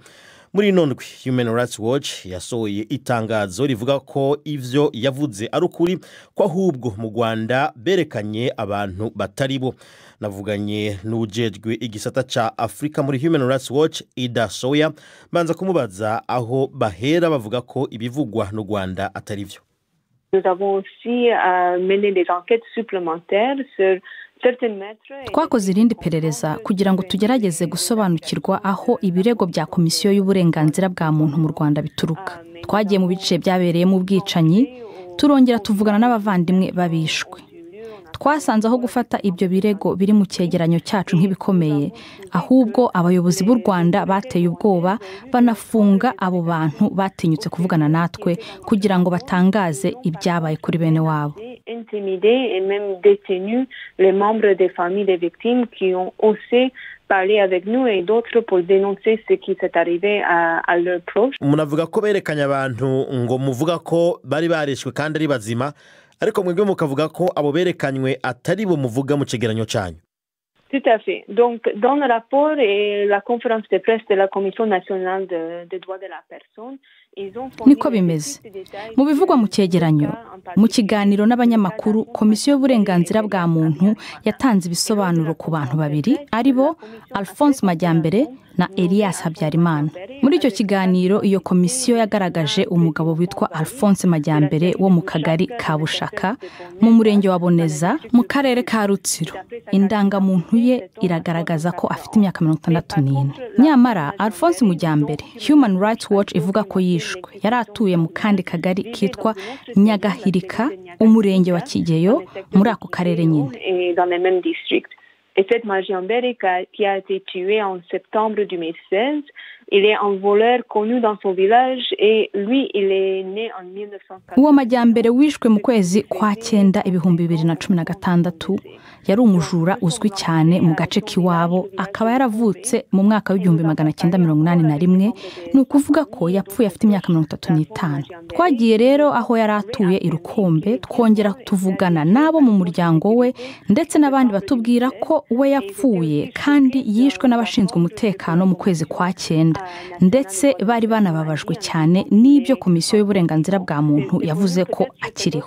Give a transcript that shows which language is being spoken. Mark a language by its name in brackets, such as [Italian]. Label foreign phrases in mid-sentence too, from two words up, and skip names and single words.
[Rundi] Muri nondwi Human Rights Watch yasohoye itangazo rivuga ko ivyo yavuze ari ukuri ko ahubwo mu Rwanda berekanye abantu bataribo. Navuganye n'ujejwe igisata ca Afrika muri Human Rights Watch Ida Soya banza kumubaza aho bahera bavuga ko ibivugwa n'u Rwanda atari vyo. [French] Nous avons aussi mené des enquêtes supplémentaires sur [Kinyarwanda] twakoze irindi perereza kugira ngo tugerageze gusobanukirwa aho ibirego bya komisiyo y'uburenganzira bwa muntu mu Rwanda bituruka. Twagiye mu bice byabereyemo ubwicanyi turongera tuvugana n'abavandimwe babishwe. Twasanze aho gufata ibyo birego biri mu cyegeranyo cyacu nk'ibikomeye, ahubwo abayobozi b'u Rwanda bateye ubwoba banafunga abo bantu batinyutse kuvugana natwe kugira ngo batangaze ibyabaye kuri bene wabo. [French] Intimidé et même détenu les membres des familles des victimes qui ont osé parler avec nous et d'autres pour dénoncer ce qui s'est arrivé à leurs proches. [Kinyarwanda] Munavuga ko berekanye abantu ngo muvuga ko bari barishwe kandi ari bazima, ariko mwebwe mukavuga ko abo berekanywe atari bo muvuga mu cegeranyo cyanyu. [French] Tout à fait. Donc, dans le rapport et la conférence de presse de la Commission nationale des droits de la personne, [Kinyarwanda] niko bimeze. Mu bivugwa mu cyegeranyo, mu kiganiro n'abanyamakuru, komisiyo y'uburenganzira bwa muntu yatanze ibisobanuro ku bantu babiri aribo Alphonse Majyambere na Elias Habyarimana. Muri icyo kiganiro iyo komisiyo yagaragaje umugabo witwa Alphonse Majyambere wo mu kagari ka Bushaka mu murenge wa Boneza mu karere ka Rutsiro. Indangamuntu ye iragaragaza ko afite imyaka 64. Nyamara Alphonse Majyambere Human Rights Watch ivuga ko yishwe. Yari atuye mu kandi kagari kitwa Nyagahirika umurenge wa Kigeyo muri ako karere nyine. [French] Et cette Majyambere qui a été tué en septembre 2016, il est un voleur connu dans son village et lui il est né en 1940. [Kinyarwanda] Uwo Majyambere wishwe mu kwezi kwa 9 2016 yari umujura uzwi cyane mu gace kiwabo, akaba yaravutse mu mwaka w'1981, ni ukuvuga ko yapfuye afite imyaka 35. Twagiye rero aho yari atuye i Rukombe, twongera tuvugana nabo mu muryango we ndetse n'abandi batubwira ko we yapfuye kandi yishwe n'abashinzwe umutekano mu kwezi kwa 9, ndetse bari banababajwe cyane n'ibyo komisiyo y'uburenganzira bwa muntu yavuze ko akiriho.